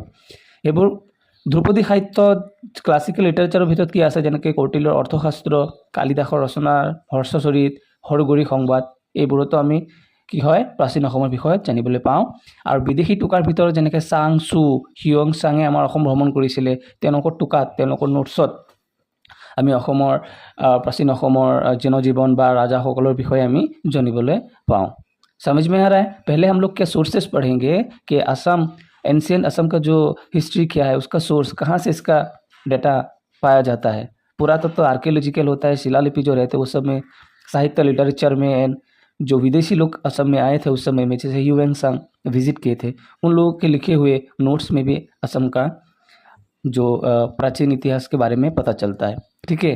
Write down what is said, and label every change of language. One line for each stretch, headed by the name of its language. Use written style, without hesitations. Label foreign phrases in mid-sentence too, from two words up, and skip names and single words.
Assamese: এইবোৰ ধ্ৰুপদী সাহিত্য, ক্লাছিকেল লিটাৰেচাৰৰ ভিতৰত কি আছে, যেনেকৈ কৌটিল্যৰ অৰ্থশাস্ত্ৰ, কালিদাসৰ ৰচনাৰ হৰ্ষচৰিত, হৰগৌৰী সংবাদ, এইবোৰতো আমি কি হয় প্ৰাচীন অসমৰ বিষয়ে জানিবলৈ পাওঁ। আৰু বিদেশী টোকাৰ ভিতৰত যেনেকৈ চাং চু হিয়ং চাঙে আমাৰ অসম ভ্ৰমণ কৰিছিলে, তেওঁলোকৰ টোকাত, তেওঁলোকৰ নোটছত আমি অসমৰ প্ৰাচীন অসমৰ জনজীৱন বা ৰাজাসকলৰ বিষয়ে আমি জানিবলৈ পাওঁ।
Hindi: समझ में आ रहा है। पहले हम लोग क्या सोर्सेस पढ़ेंगे कि असम, एंशियंट असम का जो हिस्ट्री क्या है, उसका सोर्स कहाँ से इसका डेटा पाया जाता है। पुरातत्व आर्कियोलॉजिकल होता है, शिलालिपि जो रहते हैं उस सब में, साहित्य लिटरेचर में, एंड जो विदेशी लोग असम में आए थे उस समय में, जैसे ह्यूएन सांग विजिट किए थे, उन लोगों के लिखे हुए नोट्स में भी असम का जो प्राचीन इतिहास के बारे में पता चलता है, ठीक है।